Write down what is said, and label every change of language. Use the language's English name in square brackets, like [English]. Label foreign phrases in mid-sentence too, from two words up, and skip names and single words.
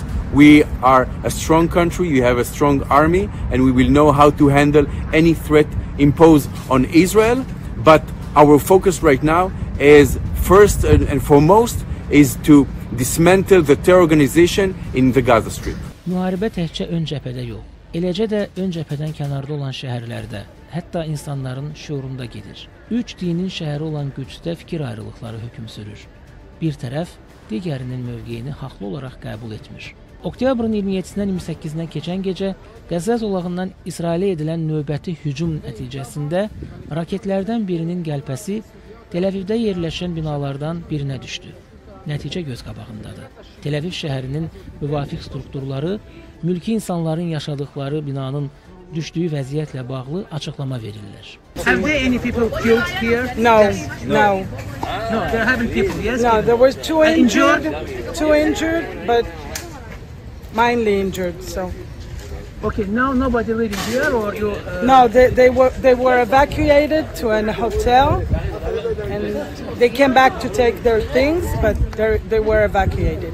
[English] We are a strong country, we have a strong army, and we will know how to handle any threat imposed on Israel. But our focus right now is first and foremost is to dismantle the terror organization in the Gaza Strip. [Azerbaijani] Müharibə təkcə ön cəbhədə yox, eləcə də ön cəbhədən kənarda olan şəhərlərdə, hətta insanların şuurunda gedir. Üç dinin şəhəri olan Qüdsdə fikir ayrılıqları hökm sürür. Bir tərəf digərinin mövqeyini haqlı olaraq qəbul etmir. Oktyabrın 27-dən 28-nə keçən gecə Qəzza zolağından İsrailə edilən növbəti hücum nəticəsində raketlərdən birinin qəlpəsi Tel Avivdə yerləşən binalardan birinə düşdü. Nəticə göz qabağındadır. Tel Aviv şəhərinin müvafiq strukturları mülki insanların yaşadıkları binanın düşdüyü vəziyyətlə bağlı açıqlama verirlər. [English] Have there any people killed here? No, no. No, there haven't people. Yes. No, there was two injured, but mainly injured. So. Okay, now nobody living here, or you? No, they were evacuated to an hotel, and they came back to take their things, but they were evacuated.